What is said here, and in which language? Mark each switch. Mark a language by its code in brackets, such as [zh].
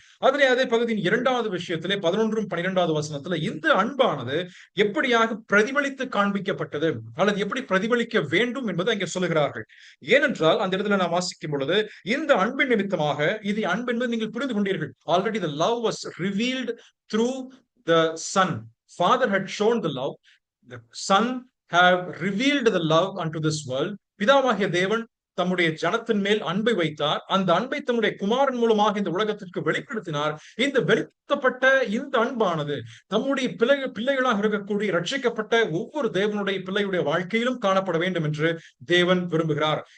[ta] அதிலே அதே பகுதியின் 2வது விஷயத்திலே 11 12வது வசனத்துல இந்த அன்பானது எப்படியாக பிரதிபலித்து காண்பிக்கப்பட்டது அல்லது எப்படி பிரதிபலிக்க வேண்டும் என்பது அங்கே சொல்லுகிறார்கள். ஏனென்றால் அந்த இடத்துல நான் வாசிக்கும் பொழுது இந்த அன்பின் நிமித்தமாக இது அன்பு என்பது நீங்கள் புரிந்து கொண்டீர்கள். [en] Already the love was revealed through the son. Father had shown the love. The son have revealed the love unto this world. [ta] பிதாவாகிய தேவன் தம்முடைய ஜனத்தின் மேல் அன்பை வைத்தார். அந்த அன்பை தம்முடைய குமாரன் மூலமாக இந்த உலகத்திற்கு வெளிப்படுத்தினார். இந்த வெளிப்படுத்தப்பட்ட இந்த அன்பானது தம்முடைய பிள்ளைகளாக இருக்கக்கூடிய ரட்சிக்கப்பட்ட ஒவ்வொரு தேவனுடைய பிள்ளையுடைய வாழ்க்கையிலும் காணப்பட வேண்டும் என்று தேவன் விரும்புகிறார்.